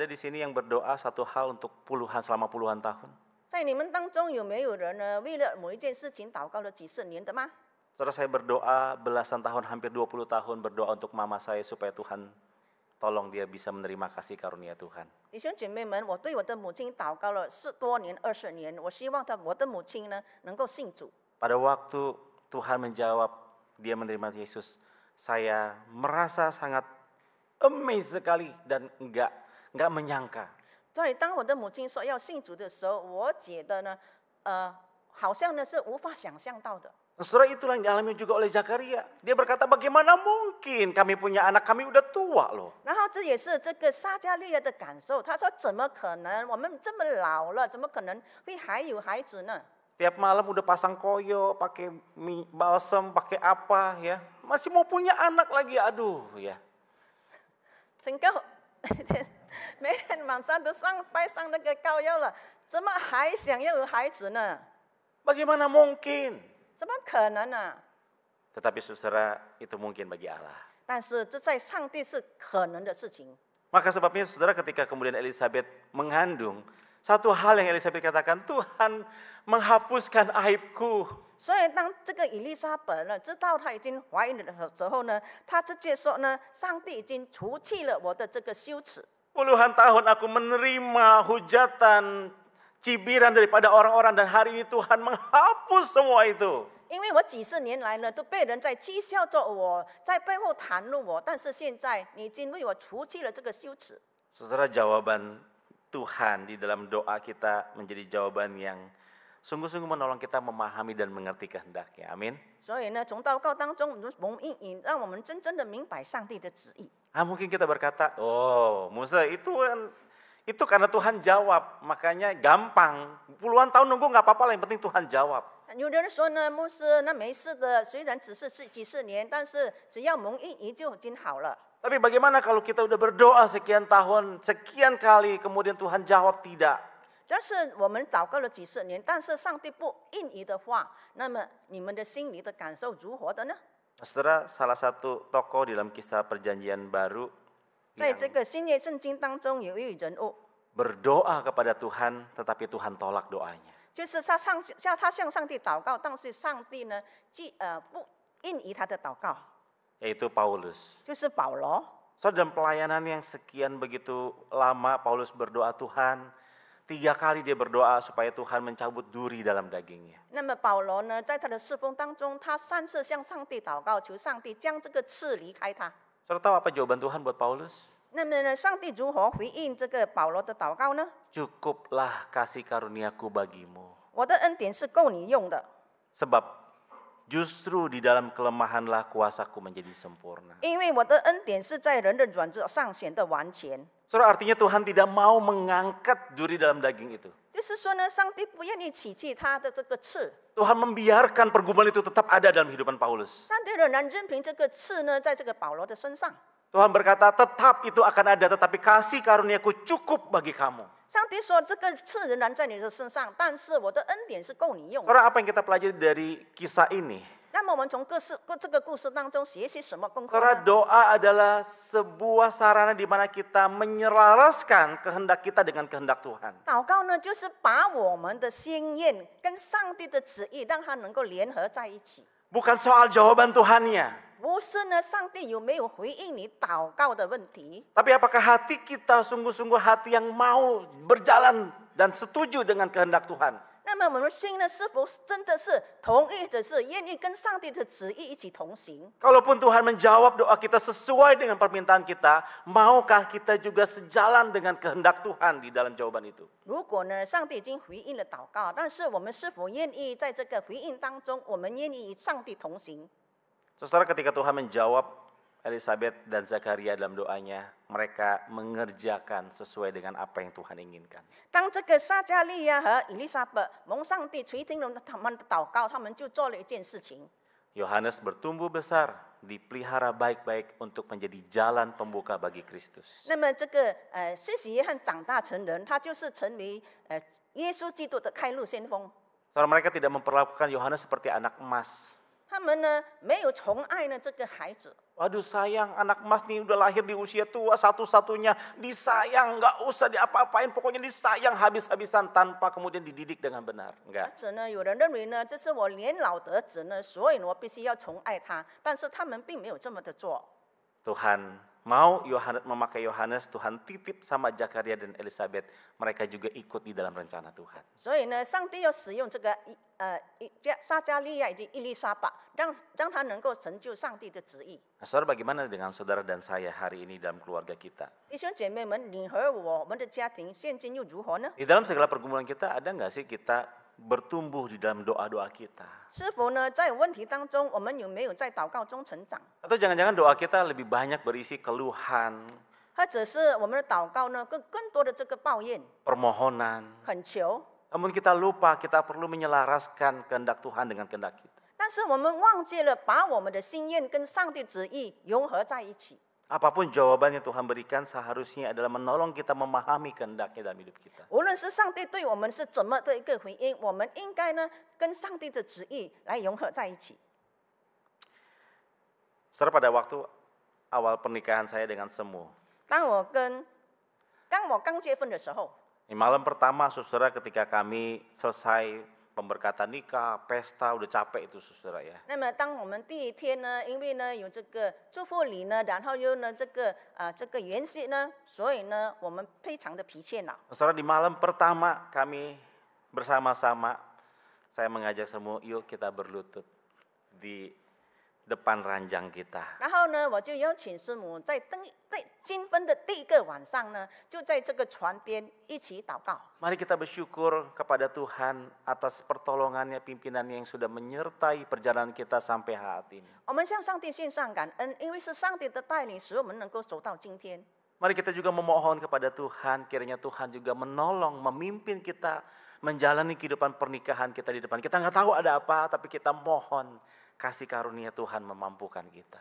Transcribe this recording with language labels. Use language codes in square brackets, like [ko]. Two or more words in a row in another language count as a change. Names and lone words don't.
[id] Ada di sini yang berdoa satu hal untuk selama puluhan tahun. [zh] 在你们当中有没有人呢，为了某一件事情祷告了几十年的吗？ [id] Saudara, saya berdoa belasan tahun, hampir 20 tahun berdoa untuk mama saya supaya Tuhan tolong dia bisa menerima kasih karunia Tuhan. [zh] 弟兄姐妹们，我对我的母亲祷告了10多年、20年，我希望我的母亲呢能够信主。 [id] Pada waktu Tuhan menjawab, dia menerima Yesus, saya merasa sangat amazed sekali dan enggak menyangka. [zh] 所以当我的母亲说要信主的时候，我觉得呢，好像呢是无法想象到的。 [id] Nah, saudara, itulah yang dialami juga oleh Zakaria. Dia berkata, bagaimana mungkin kami punya anak, kami udah tua loh. [zh] 然后这也是这个撒迦利亚的感受，他说怎么可能？我们这么老了，怎么可能会还有孩子呢？ [id] Tiap malam udah pasang koyo, pakai balsam, pakai apa ya. Masih mau punya anak lagi, aduh ya. [zh] 整个每天晚上都拜上那个膏药了，怎么还想要有孩子呢？ [id] Bagaimana mungkin? [zh] 怎么可能呢？ [id] Tetapi saudara, itu mungkin bagi Allah. [zh] 但是这在上帝是可能的事情。 [id] Maka sebabnya saudara, ketika kemudian Elisabeth mengandung, Satu hal yang Elisabet katakan, Tuhan menghapuskan aibku. [zh] 所以当这个以利沙伯呢知道她已经怀孕的时候呢，她直接说呢，上帝已经除去了我的这个羞耻。 [id] Puluhan tahun aku menerima hujatan, cibiran daripada orang-orang dan hari ini Tuhan menghapus semua itu. [zh] 因为我几十年来呢，都被人在讥笑着我，在背后谈论我，但是现在你已经为我除去了这个羞耻。 [id] Saudara, jawaban Tuhan di dalam doa kita menjadi jawaban yang sungguh-sungguh menolong kita memahami dan mengerti kehendaknya. Amin. [zh] 所以呢，从祷告当中，我们蒙应允，让我们真正的明白上帝的旨意。 [id] Mungkin kita berkata, oh Musa itu karena Tuhan jawab, makanya gampang. Puluhan tahun nunggu nggak apa-apa lah, yang penting Tuhan jawab. [zh] 有的人说呢，牧师，那没事的，虽然只是几十年，但是只要蒙应允就已经好了。 [id] Tapi bagaimana kalau kita udah berdoa sekian tahun, sekian kali, kemudian Tuhan jawab tidak? [zh] 但是我们祷告了几十年，但是上帝不应允的话，那么你们的心里的感受如何的呢？ [id] Saudara, salah satu tokoh dalam kisah perjanjian baru [zh] 在这个新约圣经当中，有一位人物， [id] berdoa kepada Tuhan, tetapi Tuhan tolak doanya. [zh] 就是他向上帝祷告，但是上帝呢，不应允他的祷告， [id] Yaitu Paulus. [zh] 就是保罗。 [id] So, dalam pelayanan yang sekian begitu lama, Paulus berdoa Tuhan, 3 kali dia berdoa supaya Tuhan mencabut duri dalam dagingnya. [zh] 那么保罗呢，在他的侍奉当中，他3次向上帝祷告，求上帝将这个刺离开他。 [id] Saudara tahu apa jawaban Tuhan buat Paulus? [zh] 那么呢，上帝如何回应这个保罗的祷告呢？ [id] Cukuplah kasih karuniaku bagimu. [zh] 我的恩典是够你用的， [id] Sebab justru di dalam kelemahanlah kuasaku menjadi sempurna. [zh] 因为我的恩典是在人的软弱上显得完全。 [id] Saudara, artinya Tuhan tidak mau mengangkat duri dalam daging itu. [zh] 就是说呢，上帝不愿意弃去他的这个刺， [id] Tuhan membiarkan pergumulan itu tetap ada dalam kehidupan Paulus. [zh] 上帝仍然任凭这个刺呢，在这个保罗的身上。 [id] Tuhan berkata, tetap itu akan ada, tetapi kasih karuniaku cukup bagi kamu. [zh] 上帝说这个刺仍然在你的身上，但是我的恩典是够你用的。 [id] Saudara, apa yang kita pelajari dari kisah ini? [zh] 那么我们从这个故事当中学习什么功课 [id] Saudara, [zh] 呢？ [id] doa adalah sebuah sarana di mana kita menyelaraskan kehendak kita dengan kehendak Tuhan. [zh] 祷告呢，就是把我们的心愿跟上帝的旨意，让它能够联合在一起。 [id] Bukan soal jawaban Tuhannya. [zh] 不是呢，上帝有没有回应你祷告的问题， [id] Tapi apakah hati kita sungguh-sungguh hati yang mau berjalan dan setuju dengan kehendak Tuhan? [zh] 那么我们心呢，是否真的是同意，或是愿意跟上帝的旨意一起同行？ [id] Kalaupun Tuhan menjawab doa kita sesuai dengan permintaan kita, maukah kita juga sejalan dengan kehendak Tuhan di dalam jawaban itu? [zh] 如果呢，上帝已经回应了祷告，但是我们是否愿意在这个回应当中，我们愿意与上帝同行？ [id] Saudara, ketika Tuhan menjawab Elisabet dan Zakaria dalam doanya, mereka mengerjakan sesuai dengan apa yang Tuhan inginkan. [zh] 当这个撒迦利亚和以利沙伯蒙上帝垂听了他们的祷告，他们就做了一件事情。 [id] Yohanes bertumbuh besar, dipelihara baik-baik untuk menjadi jalan pembuka bagi Kristus. [zh] 那么这个施洗约翰长大成人，他就是成为耶稣基督的开路先锋。 [id] Saudara, mereka tidak memperlakukan Yohanes seperti anak emas. [zh] 他们呢没有宠爱呢这个孩子， [id] Waduh sayang, anak emas nih udah lahir di usia tua satu-satunya. Disayang, gak usah diapa-apain, pokoknya disayang habis-habisan tanpa kemudian dididik dengan benar. [zh] 或 [id] Enggak. [zh] 者呢有人认为呢这是我年老得子呢，所以我必须要宠爱他，但是他们并没有这么的做。 [id] Tuhan mau memakai Yohanes, Tuhan titip sama Zakaria dan Elisabet. Mereka juga ikut di dalam rencana Tuhan. [zh] 所以呢，上帝要使用这个撒迦利亚以及伊丽莎白，让他能够成就上帝的旨意。 [id] Nah, saudara, bagaimana dengan saudara dan saya hari ini dalam keluarga kita? [zh] 弟兄姐妹们，你和我们的家庭现今又如何呢？ [id] Di dalam segala pergumulan kita, ada nggak sih kita bertumbuh di dalam doa-doa kita? [zh] 是否呢，在问题当中，我们有没有在祷告中成长？ [id] Atau jangan-jangan doa kita lebih banyak berisi keluhan, [zh] 或者是我们的祷告呢，更多的这个抱怨、 [id] permohonan. [zh] 恳求？ [id] Namun kita lupa kita perlu menyelaraskan kehendak Tuhan dengan kehendak kita. [zh] 但是我们忘记了把我们的心愿跟上帝旨意融合在一起。 [id] Apapun jawaban yang Tuhan berikan seharusnya adalah menolong kita memahami kehendaknya dalam hidup kita. [zh] 无论是上帝对我们是怎么的一个回应，我们应该呢跟上帝的旨意来融合在一起。 [id] Saudara, pada waktu awal pernikahan saya dengan Semu, [zh] 当我刚结婚的时候， [id] Di malam pertama, saudara, ketika kami selesai pemberkatan nikah, pesta, udah capek itu, saudara ya. [zh] 那么当我们第一天呢，因为呢有这个祝福礼呢，然后又呢这个筵席呢，所以呢我们非常的疲倦了。 [id] Saudara, di malam pertama kami bersama-sama, saya mengajak semua, yuk kita berlutut di depan ranjang kita. [zh] 然后呢，我就邀请师母在金婚的第一个晚上呢，就在这个船边一起祷告。 [id] Mari kita bersyukur kepada Tuhan atas pertolongannya, pimpinannya yang sudah menyertai perjalanan kita sampai hari ini. [zh] 我们向上帝献上感恩，因为是上帝的带领，使我们能够走到今天。 [id] Mari kita juga memohon kepada Tuhan, kiranya Tuhan juga menolong, memimpin kita menjalani kehidupan pernikahan kita di depan. Kita nggak tahu ada apa, tapi kita mohon kasih karunia Tuhan memampukan kita.